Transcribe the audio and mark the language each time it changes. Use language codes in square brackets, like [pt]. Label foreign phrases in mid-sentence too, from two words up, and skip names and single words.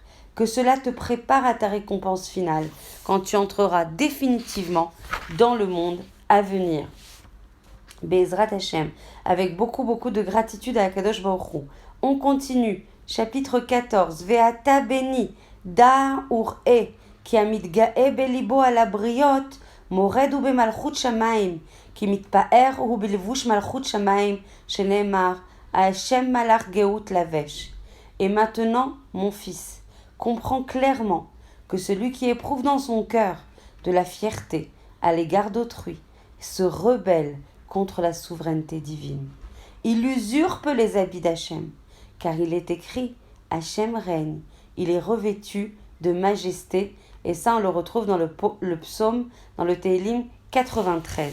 [fr] Que cela te prépare à ta récompense finale quand tu entreras définitivement dans le monde à venir. [he] בעזרת השם, [fr] avec beaucoup de gratitude à [he] הקדוש ברוך הוא. [fr] On continue, chapitre 14, [he] ואתה בני דע וראה, כי המתגאה בליבו על הבריות, מורד הוא במלכות שמיים, כי מתפאר הוא בלבוש מלכות שמיים, שנאמר, השם מלך גאות לבש. [fr] Et maintenant, mon fils, comprends clairement que celui qui éprouve dans son cœur de la fierté à l'égard d'autrui se rebelle contre la souveraineté divine. Il usurpe les habits d'Hachem, car il est écrit, Hachem règne, il est revêtu de majesté, et ça on le retrouve dans le psaume, dans le Télim 93.